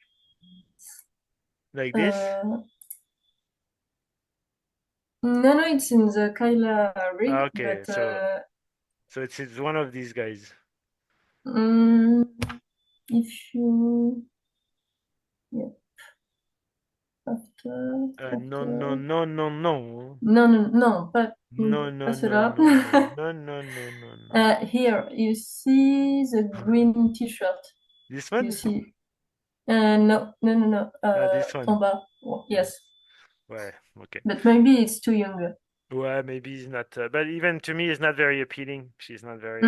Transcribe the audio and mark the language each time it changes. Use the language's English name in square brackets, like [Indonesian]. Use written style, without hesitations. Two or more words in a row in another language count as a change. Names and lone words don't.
[English] Like this? Uh, no, it's in the Kyla Ah, rig, okay, but so it's one of these guys. mm, if you yeah, No, no, after no, no, no. [French] non, non, non, pas, [English] No, no, pas no, cela. no, no, no, no, no, no, no. Here, you see the green t-shirt. This You one? see? No, no, no, no. This one. [French] En bas. Oh, [English] Yeah. yes. Ouais, okay. But maybe it's too young. Well, maybe it's not, but even to me, it's not very appealing. She's not very.